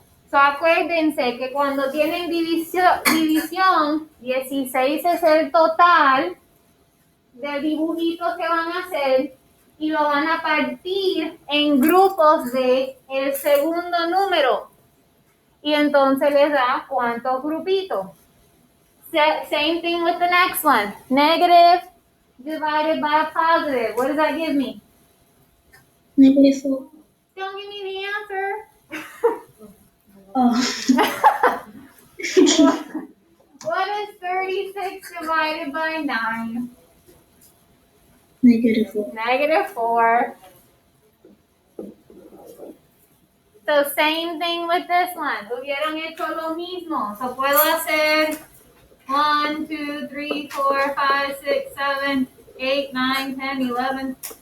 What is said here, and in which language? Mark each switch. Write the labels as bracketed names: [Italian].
[Spanish] So acuérdense que cuando tienen división, 16 es el total de dibujitos que van a hacer. y lo van a partir en grupos de el segundo número. Y entonces les da cuántos grupitos. [English] Same thing with the next one. Negative divided by a positive. What does that give me? -4. Don't give me the answer. Oh. What is 36 divided by 9? -4. -4. So same thing with this one. [Spanish] Hubieran hecho lo mismo. So puedo hacer 1, 2, 3, 4, 5, 6, 7, 8, 9, 10, 11.